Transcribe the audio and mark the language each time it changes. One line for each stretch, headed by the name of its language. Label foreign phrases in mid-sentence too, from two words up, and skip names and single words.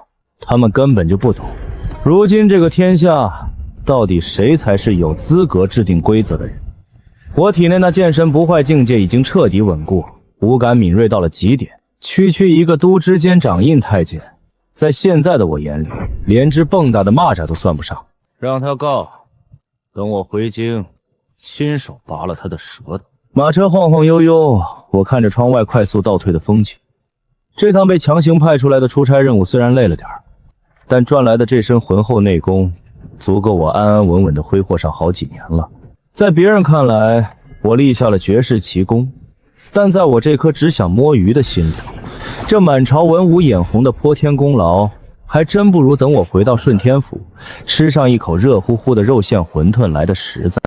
Chinese: 他們根本就不懂，如今這個天下，到底誰才是有資格制定規則的人？我體內那劍神不壞境界已經徹底穩固，五感敏銳到了極點。區一個都知監掌印太監，在現在的我眼裡，連只蹦躂的螞蚱都算不上。讓他告，等我回京，親手拔了他的舌頭。馬車晃晃悠悠，我看着窗外快速倒退的風景。這趟被強行派出來的出差任務雖然累了點，但賺來的這身渾厚內功，足夠我安安穩穩地揮霍上好幾年了。在別人看來，我立下了絕世奇功， 但在我這顆只想摸魚的心裡，這滿朝文武眼紅的潑天功勞，還真不如等我回到順天府，吃上一口熱乎乎的肉馅餛飩來的實在。